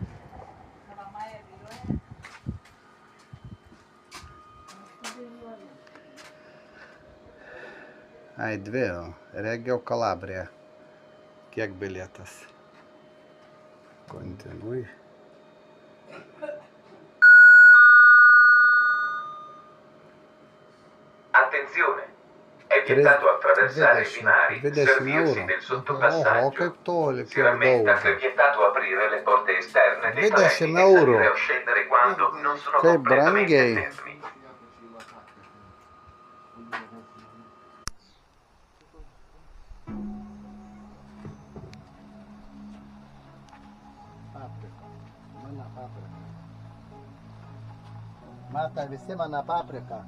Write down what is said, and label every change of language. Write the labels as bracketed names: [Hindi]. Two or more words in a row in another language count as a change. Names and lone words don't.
[Lithuanian] Ai, dvi, Reggio Calabria. Kiek bilietas? Kontinuai. [Italian] Attenzione! È vietato attraversare i binari, 20 servirsi euro. del Oho, sottopassaggio. [Lithuanian] kaip toli, [Italian] Si [Lithuanian] kiek [Italian] rammenta [Lithuanian] daug. [Italian] che è vietato aprire le porte esterne dei 20 treni e euro. salire o scendere quando non sono Che completamente [Lithuanian] brangiai. [Italian] fermi. [Lithuanian] Paprika. Mano paprika. Mata visi mano paprika.